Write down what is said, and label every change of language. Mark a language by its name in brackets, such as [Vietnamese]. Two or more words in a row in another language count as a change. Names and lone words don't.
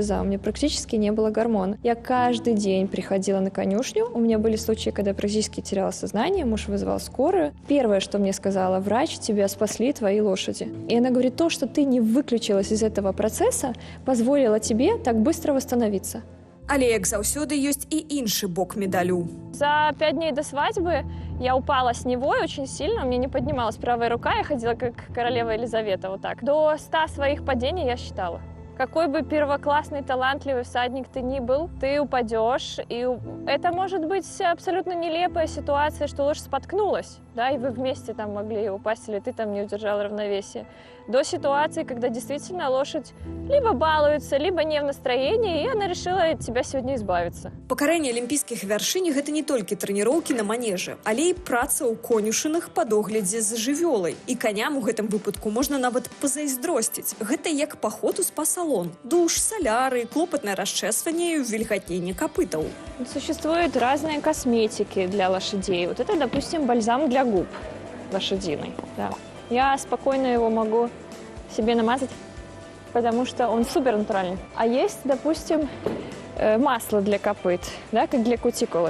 [Russian] У меня практически не было гормона. Я каждый день приходила на конюшню. У меня были случаи, когда я практически теряла сознание. Муж вызвал скорую. Первое, что мне сказала врач: тебя спасли твои лошади. И она говорит: то, что ты не выключилась из этого процесса, позволило тебе так быстро восстановиться. [Belarusian] Але, як заўсёды, ёсць і іншы бок медалю. [Russian] За 5 дней до свадьбы я упала с Невой очень сильно, у меня не поднималась правая рука, я ходила как королева Елизавета, вот так. До 100 своих падений я считала. Какой бы первоклассный, талантливый всадник ты ни был, ты упадешь, и это может быть абсолютно нелепая ситуация, что лошадь споткнулась, да, и вы вместе там могли упасть, или ты там не удержал равновесие. До ситуации, когда действительно лошадь либо балуется, либо не в настроении, и она решила от тебя сегодня избавиться. [Belarusian] Пакаранне алімпійскіх вяршынь – гэта не толькі трэніроўкі на манежы, але і праца ў конюшынах па доглядзе за жывёлай. І каням у гэтым выпадку можна нават пазайздросціць. Гэта як паход у спа-салон. Душ, соляры, клопатнае расчэсванне і увільгатненне капытаў. [Russian] Существуют разные косметики для лошадей. Вот это, допустим, бальзам для губ лошадиный. Да. Я спокойно его могу себе намазать, потому что он супер натуральный. А есть, допустим, масло для копыт, да, как для кутикулы.